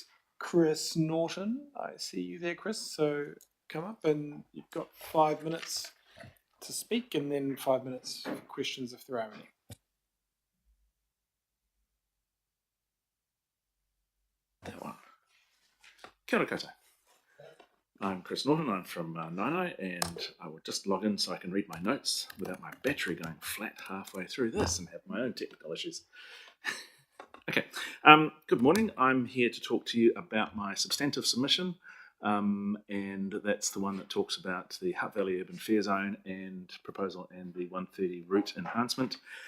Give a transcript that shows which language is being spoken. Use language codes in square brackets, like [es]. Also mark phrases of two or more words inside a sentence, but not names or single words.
[en] I see you there, Chris. So come up, and you've got 5 minutes to speak, and then 5 minutes for questions if there are any. That one. [mi] Kia ora koutou. [en] I'm Chris Norton, I'm from Nainai, and I will just log in so I can read my notes without my battery going flat halfway through this and have my own technical issues. Okay, good morning. I'm here to talk to you about my substantive submission, and that's the one that talks about the Hutt Valley Urban Fare Zone and proposal and the 130 route enhancement.